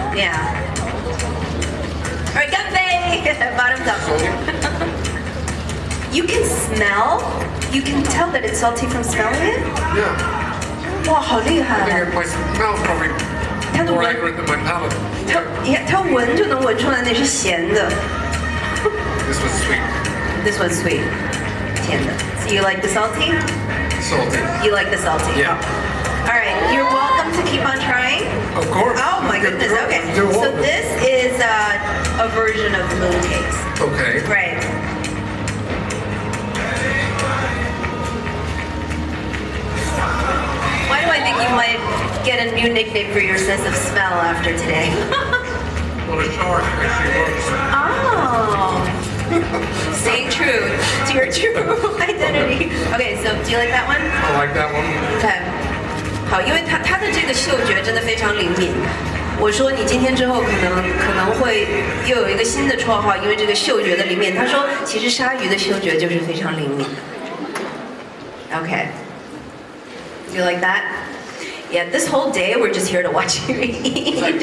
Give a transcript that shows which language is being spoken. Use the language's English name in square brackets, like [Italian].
[English] Yeah. All right. Ganbei. Bottoms up. You can smell. You can tell that it's salty from smelling it. Yeah. [Chinese] 哇，好厉害 [English] I think my smell's probably more accurate than my palate. [Chinese] 它闻就能闻出来那是咸的。 [English] This was sweet. This one's sweet. 甜的.So you like the salty? Salty. You like the salty? Yeah. All right. You're welcome to keep on trying. Of course. Oh my goodness. Okay. So this is a version of mooncakes. Okay. Right. Why do I think you might get a new nickname for your sense of smell after today? Well, the charge actually works. Oh. Staying true to your true identity. Okay, so do you like that one? I like that one. Okay. [Chinese] 好，因为它的这个嗅觉真的非常灵敏。我说你今天之后可能会又有一个新的绰号，因为这个嗅觉的灵敏。他说其实鲨鱼的嗅觉就是非常灵敏。 [English] Okay. Do you like that? Yeah, this whole day we're just here to watch you eat.